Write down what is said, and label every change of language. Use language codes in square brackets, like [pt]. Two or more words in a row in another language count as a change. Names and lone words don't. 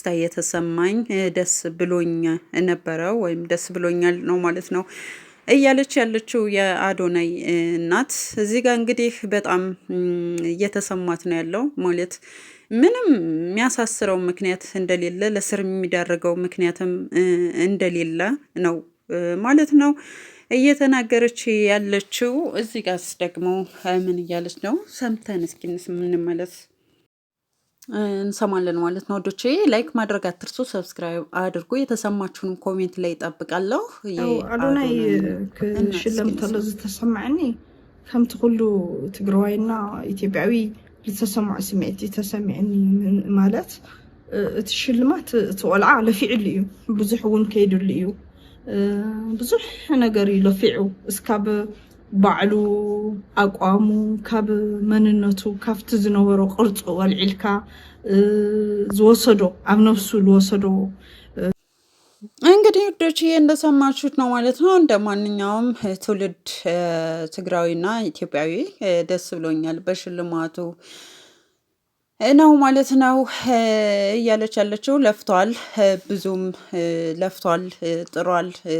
[am] የተሰማኝ። ደስ ብሎኝ ነበረ ወይም ደስ ብሎኛል ነው ማለት ነው እያለች ያለችው የአዶናይ እናት። እዚህ ጋር እንግዲህ በጣም እየተሰማት ነው ያለው ማለት ምንም የሚያሳስረው ምክንያት እንደሌለ፣ ለስር የሚዳረገው ምክንያትም እንደሌለ ነው ማለት ነው እየተናገረች ያለችው። እዚህ ጋርስ ደግሞ ምን እያለች ነው? ሰምተን እስኪ እንመለስ እንሰማለን ማለት ነው። ወዶቼ ላይክ ማድረግ አትርሱ፣ ሰብስክራይብ አድርጉ። የተሰማችሁንም ኮሜንት ላይ ይጠብቃለሁ። [ti] አዶናይ ክሽለም ተሎ ዝተሰማዕኒ ከምቲ ኩሉ ትግራዋይና ኢትዮጵያዊ ዝተሰማዕ ስምዒት ተሰሚዕኒ ማለት እቲ ሽልማት እቲ ቆልዓ ለፊዕሉ እዩ፣ ብዙሕ እውን ከይድሉ እዩ ብዙሕ ነገር እዩ ለፊዑ እስካብ ባዕሉ አቋሙ ካብ መንነቱ ካብቲ ዝነበሮ ቅርፁ ወልዒልካ ዝወሰዶ ኣብ ነፍሱ ዝወሰዶ [am] እንግዲህ ውዶች እንደሰማችሁት ነው ማለት ነው። እንደ ማንኛውም ትውልድ ትግራዊና ኢትዮጵያዊ ደስ ብሎኛል በሽልማቱ ነው ማለት ነው እያለች ያለችው። ለፍቷል፣ ብዙም ለፍቷል፣ ጥሯል።